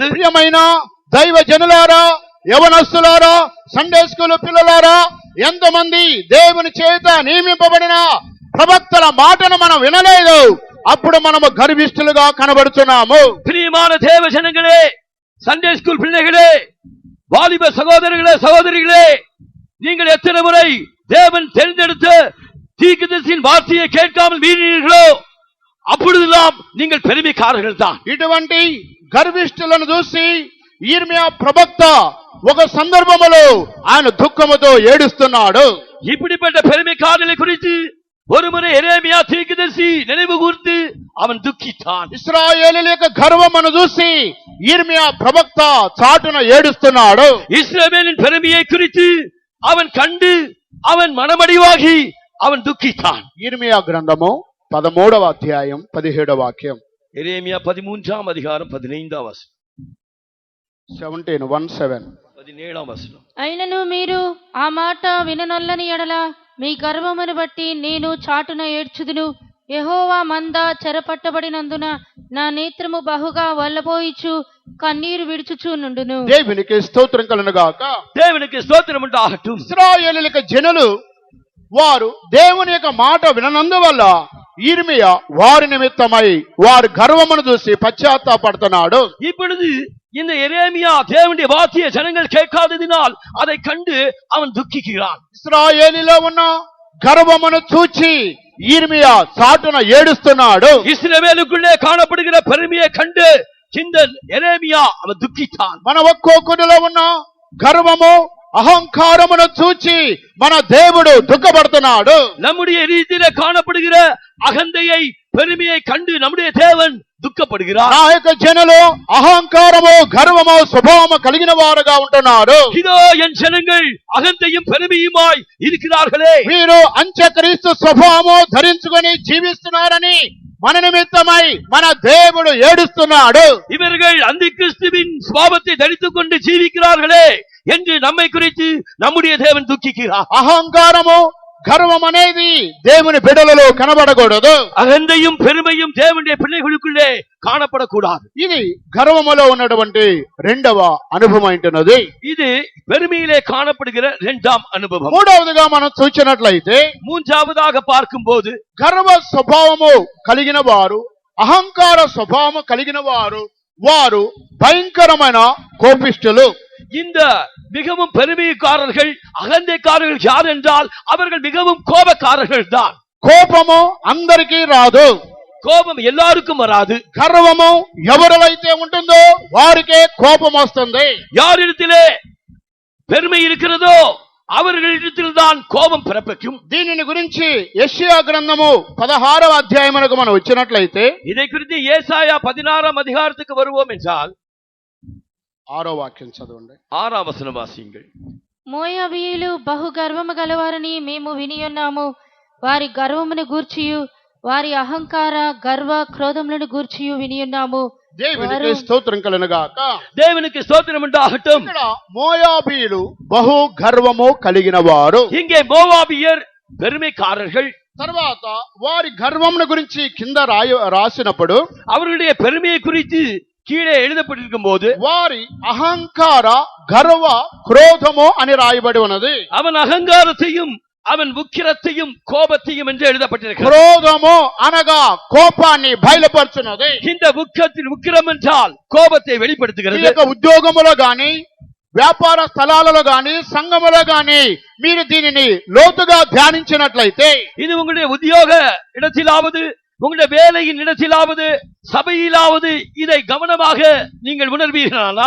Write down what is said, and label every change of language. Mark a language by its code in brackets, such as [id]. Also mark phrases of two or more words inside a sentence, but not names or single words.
[te] ప్రియమైన దైవ జనులారా, యవనస్తులారా, [en] Sunday school [te] పిల్లలారా, ఎంతమంది దేవుని చేత నియమింపబడిన ప్రవక్తల మాటను మనం వినలేదు, అప్పుడు మనము గర్విష్ఠులుగా కనబడుతున్నాము. [ta] பிரியமான தேவ ஜனங்களே, [en] Sunday school [ta] பிள்ளைகளே, வாலிப சகோதரர்களே, சகோதரிகளே, நீங்கள் எத்தனை முறை தேவன் தேர்ந்தெடுத்த தீர்க்கதரிசியின் வார்த்தையை கேட்காமல் மீறினீர்களோ அப்பொழுதெல்லாம் நீங்கள் பெருமைக்காரர்கள் தான். [te] ఇటువంటి గర్విష్ఠులను చూసి ఇర్మియా ప్రవక్త ఒక సందర్భములో ఆయన దుఃఖముతో ఏడుస్తున్నాడు. [ta] இப்படிப்பட்ட பெருமைக்காரர்களை குறித்து ஒருமுறை எரேமியா தீர்க்கதரிசி நினைவு கூர்ந்து அவன் துக்கித்தான். [te] ఇశ్రాయేలీల యొక్క గర్వమును చూసి ఇర్మియా ప్రవక్త చాటున ఏడుస్తున్నాడు. [ta] இஸ்ரவேலின் பெருமையை குறித்து அவன் கண்டு அவன் மனமடிவாகி அவன் துக்கித்தான். [te] ఇర్మియా గ్రంథము 13వ అధ్యాయం 17వ వాక్యం. [ta] எரேமியா 13ஆம் அதிகாரம் 15ஆம் வசனம், 17:17. 17ஆம் வசனம். [te] అయినను మీరు ఆ మాట విననొల్లని ఎడల మీ గర్వమును బట్టి నేను చాటున ఏడ్చుదును. యెహోవా మంద చెరపట్టబడినందున నా నేత్రము బహుగా వల్లబోయిచు కన్నీరు విడుచుచూ నుండును. దేవునికి స్తోత్రం కలుగును గాక. [ta] தேவனுக்கு ஸ்தோத்திரம் உண்டாகட்டும். [te] ఇశ్రాయేలీల యొక్క జనులు వారు దేవుని యొక్క మాట విననందువల్ల ఇర్మియా వారి నిమిత్తమై వారి గర్వమును చూసి పశ్చాత్తాపడుతున్నాడు. [ta] இப்பொழுது இந்த எரேமியா தேவனுடைய வார்த்தையை ஜனங்கள் கேட்காததினால் அதை கண்டு அவன் துக்கிக்கிறான். [te] ఇశ్రాయేలీలో ఉన్న గర్వమును చూచి ఇర్మియా చాటున ఏడుస్తున్నాడు. [ta] இஸ்ரவேலுக்குள்ளே காணப்படுகிற பெருமையை கண்டு இந்த எரேமியா அவன் துக்கித்தான். [te] మన ఒక్కొక్కటిలో ఉన్న గర్వము అహంకారమును చూచి మన దేవుడు దుఃఖపడుతున్నాడు. [ta] நம்முடைய ரீதியிலே காணப்படுகிற அகந்தையை பெருமையை கண்டு நம்முடைய தேவன் துக்கப்படுகிறார். [te] ఆ యొక్క జనులు అహంకారము గర్వము స్వభావము కలిగిన వారుగా ఉంటున్నారు. [ta] இதோ என் ஜனங்கள் அகந்தையும் பெருமையுமாய் இருக்கிறார்களே, [te] వీరు అంత్యక్రీస్తు స్వభావము ధరించుకొని జీవిస్తున్నారని మన నిమిత్తమై మన దేవుడు ఏడుస్తున్నాడు. [ta] இவர்கள் அந்த கிறிஸ்துவின் சுபாவத்தை தரித்துக் கொண்டு ஜீவிக்கிறார்களே என்று நம்மை குறித்து நம்முடைய தேவன் துக்கிக்கிறார். [te] అహంకారము గర్వం అనేది దేవుని బిడ్డలలో కనబడకూడదు. [ta] அகந்தையும் பெருமையும் தேவனுடைய பிள்ளைகளுக்குள்ளே காணப்படக்கூடாது. [te] ఇది గర్వములో ఉన్నటువంటి రెండవ అనుభవం అంటున్నది. [ta] இது பெருமையிலே காணப்படுகிற இரண்டாம் அனுபவம். [te] మూడవదిగా మనం చూసినట్లయితే [ta] மூன்றாவதாக பார்க்கும்போது [te] గర్వ స్వభావము కలిగిన వారు, అహంకార స్వభావము కలిగిన వారు, వారు భయంకరమైన కోపిష్ఠులు. [ta] இந்த மிகவும் பெருமைக்காரர்கள், அகந்தைக்காரர்கள் யார் என்றால் அவர்கள் மிகவும் கோபக்காரர்கள் தான். [te] కోపము అందరికీ రాదు, [ta] கோபம் எல்லாருக்கும் வராது. [te] గర్వము ఎవరిలైతే ఉంటుందో వారికే కోపం వస్తుంది. [ta] யாரிடத்திலே பெருமை இருக்கிறதோ அவர்களிடத்தில் தான் கோபம் பிறப்பிக்கும். [te] దీనిని గురించి యెషయా గ్రంథము 16వ అధ్యాయమునకు మనం వచ్చినట్లయితే, [ta] இதை குறித்து ஏசாயா 16ஆம் அதிகாரத்துக்கு வருவோம் என்றால் [te] 6వ వాక్యం చదవండి. [ta] 6ஆம் வசனம் வாசியுங்கள். [te] మోయాబీయులు బహు గర్వము గలవారని మేము వినియున్నాము. వారి గర్వమును గూర్చియు వారి అహంకార గర్వ క్రోధములను గూర్చియు వినియున్నాము. దేవునికి స్తోత్రం కలుగుగాక. [ta] தேவனுக்கு ஸ்தோத்திரம் உண்டாகட்டும். [te] ఇక్కడ మోయాబీయులు బహు గర్వము కలిగిన వారు. [ta] இங்கே மோவாபியர் பெருமைக்காரர்கள். [te] తర్వాత వారి గర్వమును గురించి కింద రాసినప్పుడు [ta] அவர்களுடைய பெருமையை குறித்து கீழே எழுதப்பட்டிருக்கும் போது [te] వారి అహంకార గర్వ క్రోధము అని రాయబడి ఉన్నది. [ta] அவன் అహంகாரத்தையும் அவன் உக்கிரத்தையும் கோபத்தையும் என்று எழுதப்பட்டிருக்கிறது. [te] క్రోధము అనగా కోపాన్ని బయలుపరుచున్నది. [ta] இந்த உக்கிரம் என்றால் கோபத்தை வெளிப்படுத்துகிறது. [te] ఈ యొక్క ఉద్యోగములో గాని, వ్యాపార స్థలాలలో గాని, సంఘములో గాని మీరు దీనిని లోతుగా ధ్యానించినట్లయితే, [ta] இது உங்களுடைய உத்தியோக இடத்திலாவது, உங்களுடைய வேலையின் இடத்திலாவது, சபையிலாவது இதை கவனமாக நீங்கள் உணர்வீர்களானால்,